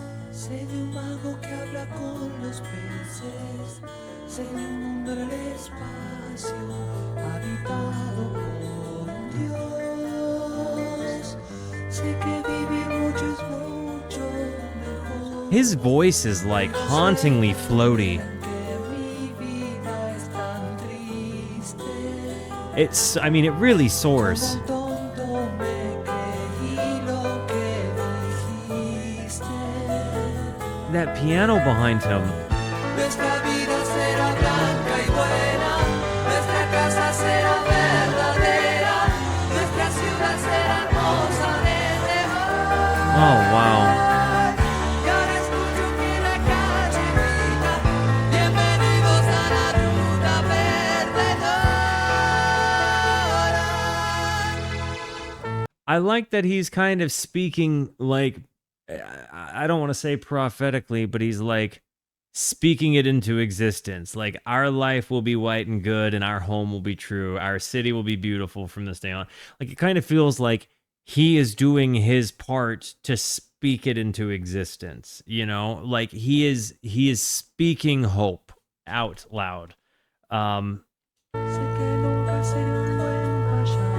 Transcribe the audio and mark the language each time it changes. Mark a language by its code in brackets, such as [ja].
[es] Sé de un mago que habla con los peces, sé de un mundo en el espacio, habitado por un dios. Sé que vivir mucho es mucho mejor. [en] His voice is like hauntingly floaty. [es] Que mi vida es tan triste. [en] I mean, it really soars. [es] Tonto me creí lo que dijiste. [en] That piano behind him. [es] Nuestra vida será blanca y buena, nuestra casa será verdadera, nuestra ciudad será hermosa desde hoy. [en] Oh, wow. [es] Y ahora escucho que la calle grita, bienvenidos a la ruta perdedora. [en] I like that he's kind of speaking like, I don't want to say prophetically, but he's like speaking it into existence. Like, our life will be white and good and our home will be true. Our city will be beautiful from this day on. Like, it kind of feels like he is doing his part to speak it into existence, you know? Like, he is speaking hope out loud. [es] Sé que nunca seré un buen payaso.